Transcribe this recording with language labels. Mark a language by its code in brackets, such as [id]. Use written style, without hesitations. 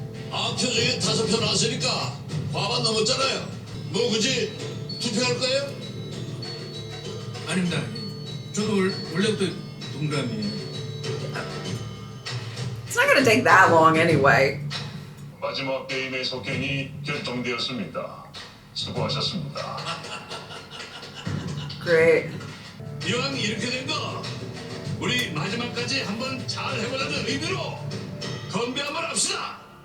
[ko] 9표 중에 5표 나왔으니까 과반 넘었잖아요. 뭐 굳이 투표할 거예요? 아닙니다. 저도 원래부터 동감이에요. [en] It's not gonna take that long anyway. [ko] 마지막 게임의 속행이 결정되었습니다. 수고하셨습니다. [en] Great. [ko] 이왕 이렇게 된 거 우리 마지막까지 한번 잘 해보자는 의미로 건배 한번 합시다.